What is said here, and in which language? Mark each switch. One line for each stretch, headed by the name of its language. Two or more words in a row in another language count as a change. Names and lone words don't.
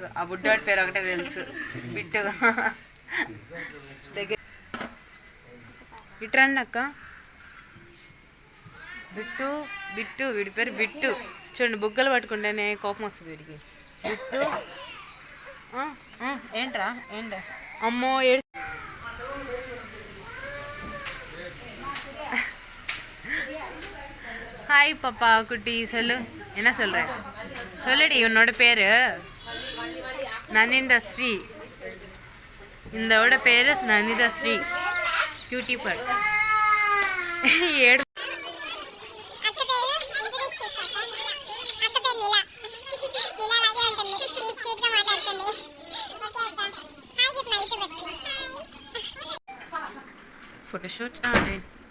Telugu: ఆ బుడ్డవాడి పేరు ఒకటే తెలుసు, బిట్టు. దగ్గర ఇట్రండి అక్క. బిట్టు వీడి పేరు బిట్టు. చూడండి, బుగ్గలు పట్టుకుంటేనే కోపం వస్తుంది వీడికి. బిట్టు. ఏంట్రా అమ్మో ఏడు.
Tamil: ஹாய் பாப்பா குட்டி, சொல்லு, என்ன சொல்ற? சொல்லுடி, உன்னோட பேரு நந்திதா ஸ்ரீ. இந்தோட பேரு நந்திதா ஸ்ரீ.
Telugu: క్యూటీ పర్ ఏడు.
English: photoshoot started.